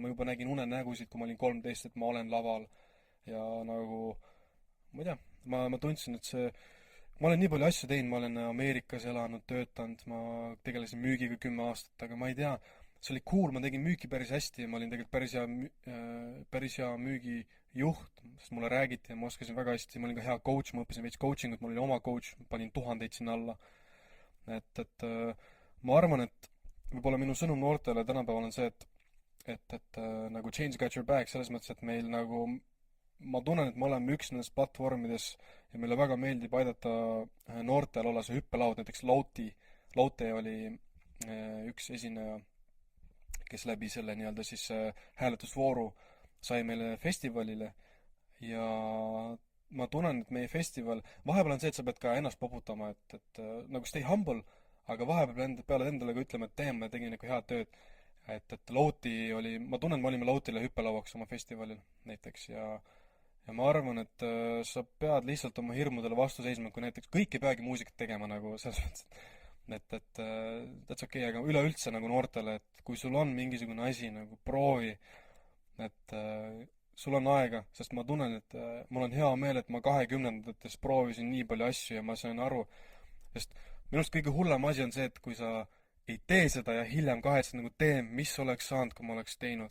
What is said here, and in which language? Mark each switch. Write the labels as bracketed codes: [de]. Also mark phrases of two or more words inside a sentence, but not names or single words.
[et] Ma juba nägin unenägusid, kui ma olin 13, et ma olen laval. Ja nagu, ma ei tea, ma tundsin, et ma olen nii palju asju teinud, ma olen Ameerikas elanud, töötanud, ma tegelesin müügiga 10 aastat, aga ma ei tea, see oli cool, ma tegin müüki päris hästi ja ma olin tegelikult päris hea müügijuht, sest mulle räägiti ja ma oskasin väga hästi, ma olin ka hea coach, ma õppisin veits coachingut, mul oli oma coach, panin 1000 sinna alla. Et ma arvan, et võib-olla minu sõnum noortele tänapäeval on see, et nagu [en] change got your back, [et] selles mõttes, et meil nagu ma tunnen, et me oleme üks nendest platvormides ja meile väga meeldib aidata noortel olla see hüppelaud, näiteks Laute oli üks esineja, kes läbi selle nii-öelda siis hääletusvooru sai meile festivalile ja ma tunnen, et meie festival, vahepeal on see, et sa pead ka ennast poputama, et nagu [en] stay humble, [et] aga vahepeal peale endale ka ütlema, et damn, ma tegin ikka head tööd. Et Lauti oli, ma tunnen, me olime Lautile hüppelauaks oma festivalil näiteks ja ma arvan, et sa pead lihtsalt oma hirmudele vastu seisma, kui näiteks kõik ei peagi muusikat tegema nagu selles mõttes, et [en] that's okei, [et] aga üleüldse nagu noortele, et kui sul on mingisugune asi, nagu proovi, et sul on aega, sest ma tunnen, et mul on hea meel, et ma 20-ndates proovisin nii palju asju ja ma sain aru, sest minu arust kõige hullem asi on see, et kui sa ei tee seda ja hiljem kahetsed nagu mis oleks saanud, kui ma oleks teinud.